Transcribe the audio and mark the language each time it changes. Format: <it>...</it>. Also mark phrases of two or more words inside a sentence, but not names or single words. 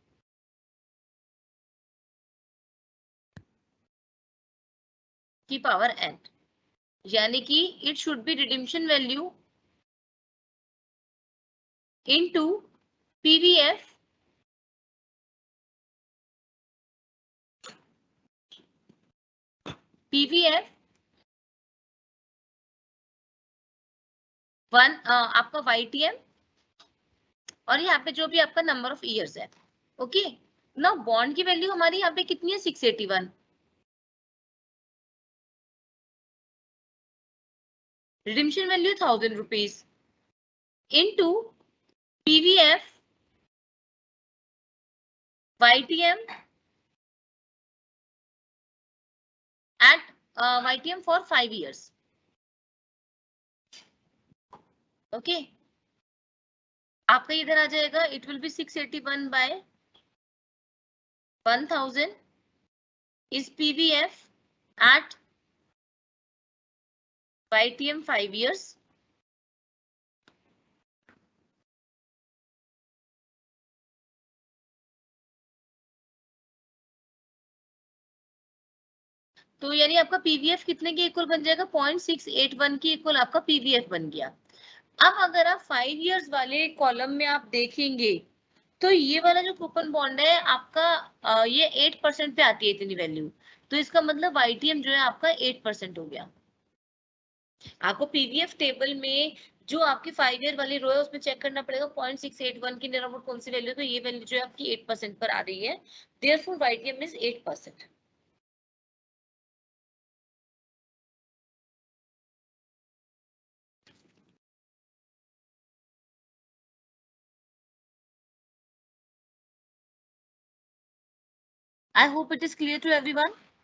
<hi>की पावर n, यानी कि</hi> <en>it should be redemption value into PVF one</en> <hi>आपका YTM और यहाँ पे जो भी आपका</hi> <en>number of years</en> <hi>है। ओके, ना बॉन्ड की वैल्यू हमारी यहाँ पे कितनी है?</hi> <en>681। redemption value 1000 rupees into PVF YTM at YTM for 5 years.</en> <hi>ओके, आपका इधर आ जाएगा,</hi> <en>it will be 681 by 1000 is PVF at YTM 5 years.</en> <hi>तो यानी आपका पीवीएफ कितने के इक्वल बन जाएगा? 0.681 के इक्वल आपका पीवीएफ बन गया। अब अगर आप 5 इयर्स वाले कॉलम में आप देखेंगे तो ये वाला जो</hi> <en>coupon bond</en> <hi>है आपका ये 8% पे आती है इतनी वैल्यू। तो इसका मतलब YTM जो है आपका 8% हो गया। आपको</hi> <en>PVF table</en> <hi>में जो आपकी 5 ईयर वाली रो है उसमें चेक करना पड़ेगा 0.681 की</hi> <en>near about</en> <hi>कौन सी वैल्यू। तो ये वैल्यू जो है आपकी 8% पर आ रही है।</hi> <en>therefore YTM is 8%. I hope it is clear to everyone.</en>